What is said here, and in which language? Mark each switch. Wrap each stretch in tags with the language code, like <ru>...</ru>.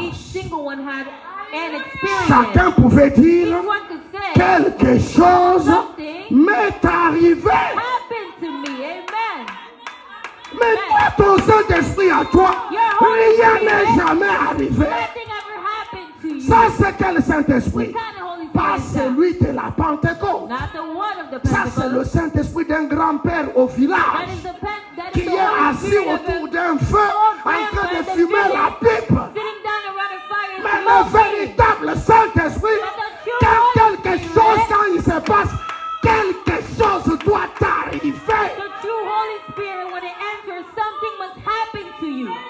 <en>each single one had an experience.</en> <fr>Chacun pouvait dire</fr> <en>Each one could say</en> <fr>quelque quelque chose m'est arrivé.</fr> <en>happened to me. Amen.</en> <fr>Mais toi, ton Saint-Esprit à toi, rien n'est jamais arrivé.</fr> <en>Nothing ever happened to you.</en> <fr>Ça, c'est quel Saint-Esprit?</fr> <en>What kind of Holy</en> <fr>Pas</fr> <en>Spirit is that?</en> <fr>celui de la Pentecôte.</fr> <en>Not the one of the</en> <fr>Ça, c'est le</fr> <en>Pentecost.</en> <fr>Saint-Esprit d'un grand-père au</fr> <en>That</en> <fr>village</fr> <en>is the</en> <fr>qui est</fr> <en>Holy</en> <fr>assis</fr> <en>Spirit of</en> <fr>autour</fr> <en>the</en> <fr>d'un feu en train de fumer la pipe.</fr> <en>sitting down around a fire.</en> <fr>Mais le véritable Saint-Esprit, quand quelque chose, quand il se passe, quelque chose doit t'arriver.</fr> <en>The true Holy Spirit, when it enters, something must happen to you.</en>